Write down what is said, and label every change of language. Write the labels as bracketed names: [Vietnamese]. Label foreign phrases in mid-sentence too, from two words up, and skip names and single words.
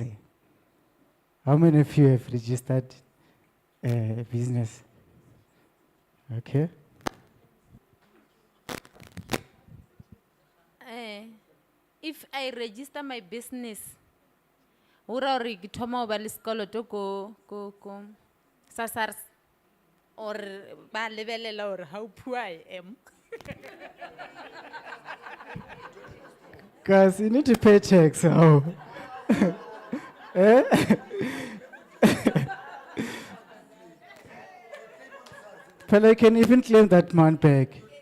[English] How many of you have registered a business? Okay. If I register my business, [Southern Sotho] hura hore ke thoma ho ba le sekoloto ko SASSA or ba lebelela hore [English] how poor I am. Guys, you need to pay tax. Oh. Eh? But I can even claim that man back.